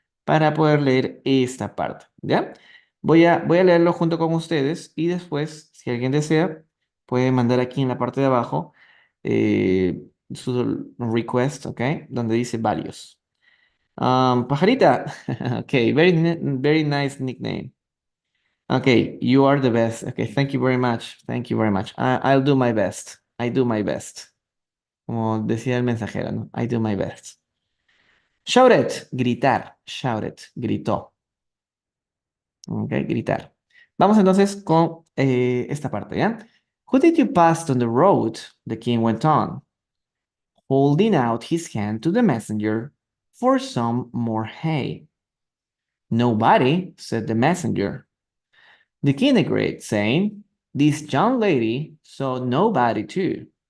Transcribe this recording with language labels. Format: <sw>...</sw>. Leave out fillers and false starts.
<es>para poder leer esta parte, ¿ya? Voy a leerlo junto con ustedes y después, si alguien desea, puede mandar aquí en la parte de abajo su request, ¿ok? Donde dice varios.</es> <en>Pajarita, ok, very nice nickname. Okay, you are the best. Okay, thank you very much. Thank you very much. I'll do my best. I do my best.</en> <es>Como decía el mensajero, ¿no?</es> <en>I do my best. Shout it, gritar. Shout it, gritó. Ok, gritar.</en> <es>Vamos entonces con esta parte, ¿ya?</es> <en>Who did you pass on the road? The king went on, holding out his hand to the messenger for some more hay. Nobody, said the messenger. The king agreed, saying, this young lady saw nobody too.</en>